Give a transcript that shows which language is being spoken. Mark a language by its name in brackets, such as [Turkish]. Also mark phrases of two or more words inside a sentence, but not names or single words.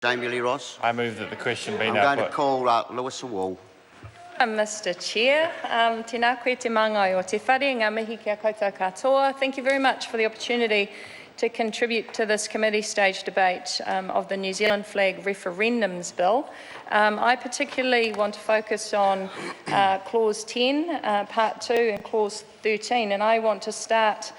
[English] Jami-Lee Ross. I move that the question be I'm now going put. to call Lewis Wall. Mr. Chair, [Māori] tēnā koe te mangai o te whare, ngā mihi kia koutou katoa. [English] Thank you very much for the opportunity to contribute to this committee stage debate of the New Zealand Flag Referendums Bill. I particularly want to focus on Clause 10, Part 2 and Clause 13, and I want to start